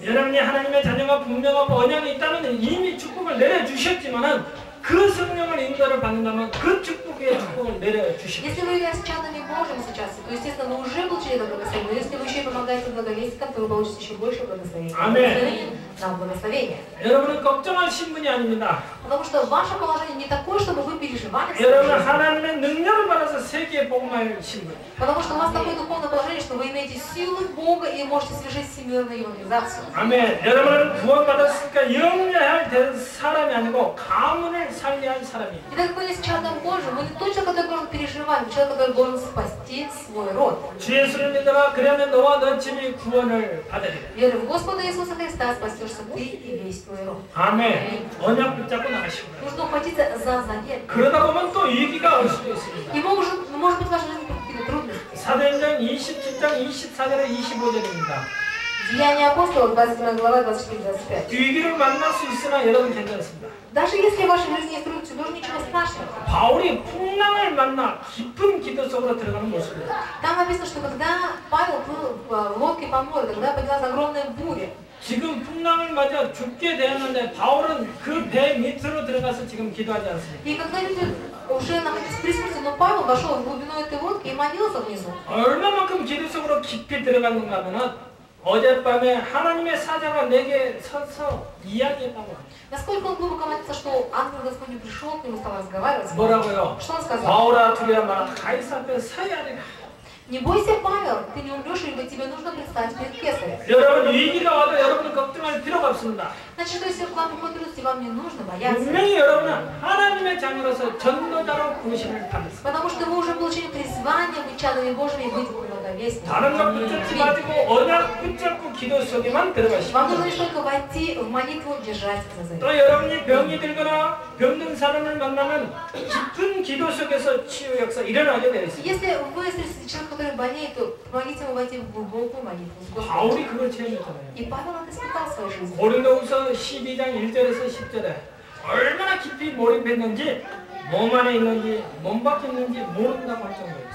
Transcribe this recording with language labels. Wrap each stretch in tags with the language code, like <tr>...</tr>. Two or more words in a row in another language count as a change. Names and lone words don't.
<ko>여러분이 하나님의 자녀가 분명하고 언약이 있다면 이미 축복을 내려주셨지만은 그 성령을 인도를 받는다면 그 축복의 축복을 내려주십시오.</ko> <ru>Если вы являетесь чадами Божьими сейчас, то, естественно, вы уже получили это благословение. Но если вы еще и помогаете благовестникам, то вы получите еще больше благословения. Аминь. На благословение.</ru> <ko>여러분은 걱정하신 분이 아닙니다.</ko> <ru>Потому что ваше положение не такое, чтобы вы переживали.</ru> <ko>여러분은 하나님의 능력을 받아서 세계에 복음할 신분.</ko> <ru>Потому что у вас такое духовное положение, что вы имеете силы Бога и можете совершить всемирную евангелизацию.</ru> <ko>아멘. 여러분은 구원받았으니까 영리할 사람이 아니고 가문을 살려야 할 사람입니다.</ko> <ru>И так как вы есть чадом Божьим, вы не тот человек, который должен переживать, вы человек, который должен спасти свой род.</ru> <ko>주 예수를 믿어라. 그러면 너와 너 집이 구원을 받으리라.</ko> <ru>Веруй в Господа Иисуса Христа, спасешься ты и весь твой род.</ru> <ko>아멘. 언약 붙잡고 나가시고.</ko> <ru>Нужно ухватиться за завет.</ru> <ko>그러다 보면 또 위기가 올 수도 있습니다.</ko> <ru>И может быть в вашей жизни какие-то трудности.</ru> <ko>사도행전 27장 24절에 25절입니다.</ko> <ru>Деяния апостолов, 27 глава, 24-25.</ru> <ko>위기를 만날 수 있으나 여러분 괜찮습니다.</ko> <ru>Даже если в вашей жизни есть трудности, тоже ничего страшного.</ru> <ko>바울이 풍랑을 만나 깊은 기도 속으로 들어가는 모습이에요.</ko> <ru>Там написано, что когда Павел плыл в лодке по морю, тогда поднялась огромная буря.</ru> <ko>지금 풍랑을 맞아 죽게 되었는데 바울은 그 배 밑으로 들어가서 지금 기도하지 않습니다.</ko> <ru>И когда люди уже находились при смерти, но Павел вошел в глубину этой лодки и молился внизу.</ru> <ko>얼마만큼 기도 속으로 깊이 들어갔는가 하면은 어젯밤에 하나님의 사자가 내게 서서 이야기했다고 합니다.</ko> <ru>Насколько он глубоко молился, что ангел Господень пришел к нему и стал разговаривать.</ru> <ko>뭐라고요?</ko> <ru>Что он сказал?</ru> <ko>바울아 두려워 마라 가이사 앞에 서야 하리라.</ko> <ru>Не бойся, Павел, ты не умрешь, ибо тебе нужно предстать перед Кесарем.</ru> <ko>여러분 위기가 와도 여러분은 걱정할 필요가 없습니다.</ko> <ru>Значит, что если к вам приходят трудности, вам не нужно бояться.</ru> <ko>분명히 여러분은 하나님의 자녀로서 전도자로 부르심을 받았습니다.</ko> <ru>Потому что вы уже получили призвание быть чадами Божьими и быть благовестниками.</ru> <ko>다른 것 붙잡지 마시고 언약 붙잡고 기도 속에만 들어가십시오.</ko> <ru>Вам нужно лишь только войти в молитву, держать за завет.</ru> <ko>또 여러분이 병이 들거나 병든 사람을 만나면 깊은 기도 속에서 치유 역사 일어나게 되어 있습니다.</ko> <ru>Если вы встретите человека, который болеет, то помогите ему войти в глубокую молитву с Господом.</ru> <ko>바울이 그걸 체험했잖아요.</ko> <ru>И Павел это испытал в своей жизни.</ru> <ko>고린도후서 12장 1절에서 10절에 얼마나 깊이 몰입했는지 몸 안에 있는지 몸 밖에 있는지 모른다고 할 정도예요.</ko>